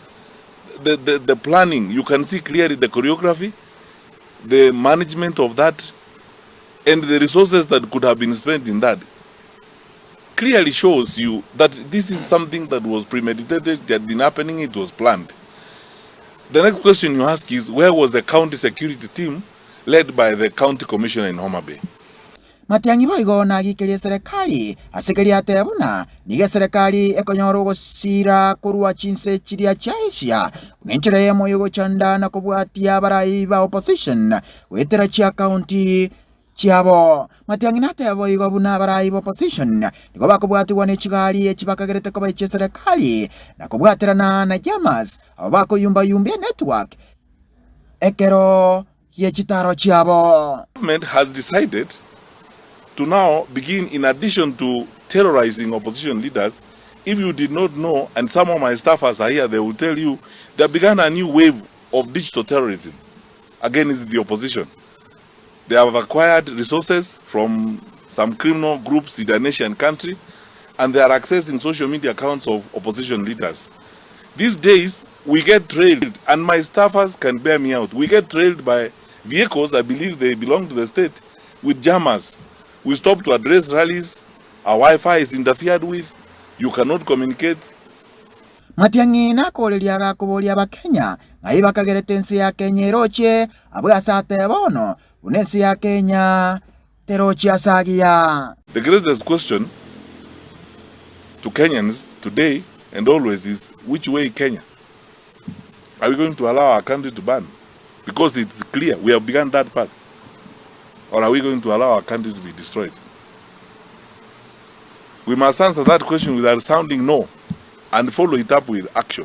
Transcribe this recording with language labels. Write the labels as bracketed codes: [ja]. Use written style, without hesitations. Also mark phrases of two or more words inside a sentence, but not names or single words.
[en] The planning, you can see clearly the choreography, the management of that, and the resources that could have been spent in that clearly shows you that this is something that was premeditated, it had been happening, it was planned. The next question you ask is, where was the county security team led by the county commissioner in Homa Bay? [guz] Matiang'i boigo na gikiria serikali asikiri atebuna niga serikali ekonyoro gusira kurwa chinse chiria chaisia ngenchira yemo yugo chanda na kubwatia barai ba opposition wetera chia county chiabo. Matiang'i natebo igo buna barai ba opposition nigo bakubwatiwa ne chigali echibakagerete ko baiche serikali na kubwatirana na jamas abo bakoyumba yumbia network ekero ye chitaro chiabo. [en] Government has decided to now begin, in addition to terrorizing opposition leaders. If you did not know, and some of my staffers are here, they will tell you, they began a new wave of digital terrorism against the opposition. They have acquired resources from some criminal groups in the nation country, and they are accessing social media accounts of opposition leaders. These days, we get trailed, and my staffers can bear me out. We get trailed by vehicles, I believe they belong to the state, with jammers. We stop to address rallies, our Wi-Fi is interfered with, you cannot communicate. [guz] Matiang'i nakoreria gakuboria bakenya ngai bakagerete nsi ya Kenya eroche abwasate bono unensi ya Kenya teroche asagia. [en] The greatest question to Kenyans today and always is, which way Kenya? Are we going to allow our country to burn? Because it's clear, we have begun that path. Or are we going to allow our country to be destroyed? We must answer that question with a resounding no and follow it up with action.